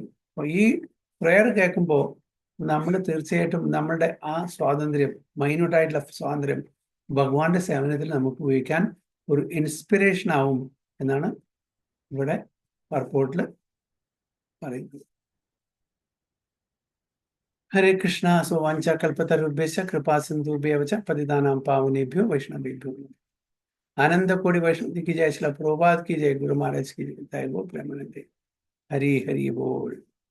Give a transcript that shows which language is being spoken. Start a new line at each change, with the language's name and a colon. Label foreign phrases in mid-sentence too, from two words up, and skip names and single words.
Malayalam: ഈ പ്രയർ കേൾക്കുമ്പോൾ നമ്മൾ തീർച്ചയായിട്ടും നമ്മളുടെ ആ സ്വാതന്ത്ര്യം, മൈന്യൂട്ടായിട്ടുള്ള സ്വാതന്ത്ര്യം ഭഗവാന്റെ സേവനത്തിൽ നമുക്ക് ഉപയോഗിക്കാൻ ഒരു ഇൻസ്പിറേഷൻ ആവും എന്നാണ് ഇവിടെ പർപ്പോട്ടിൽ പറയുന്നത്.
Sanskrit: ഹരേ കൃഷ്ണ. സോ വാഞ്ച കൽപ്പതരുഭ്യശ്ച കൃപാ സിന്ധുഭ്യവ ച പതിതാനാം പാവനേഭ്യോ വൈഷ്ണവേഭ്യോ.
Hindi: आनंद कोटि वैष्णव की जय, श्रील प्रभुपाद की जय, गुरु महाराज की जय, गो प्रेमानंदे. हरि हरि बोल.